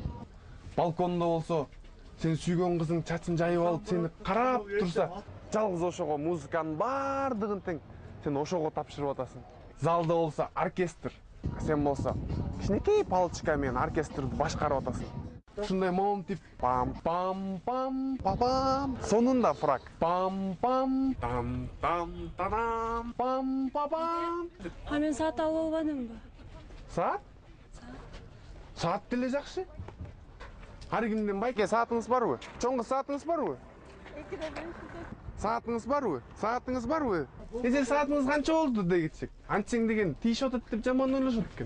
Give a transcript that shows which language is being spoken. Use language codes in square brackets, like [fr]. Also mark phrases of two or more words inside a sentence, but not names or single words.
[ky] Балконда болсо сен сүйгөн кызың чачын жайып алып сени карап турса, жалгыз ошого музыканын бардыгын тең сен ошого тапшырып атасың. Залда болсо оркестр, сен болсо кичинекей палочка менен оркестрди башкарып атасың. Ушундай моментип пам-пам-пам папам. Сонунда фрак. Пам-пам там-там-танам пам-папам. А мен саат алып албадымбы? Саат? Саат деле жакшы. Ар кимден байке саатыңыз барбы? Чоңго саатыңыз барбы? Саатыңыз барбы? Саатыңыз барбы? Эже саатыңыз канча болду дегичек. Антсең деген тийип атат деп жаман ойлошот экен.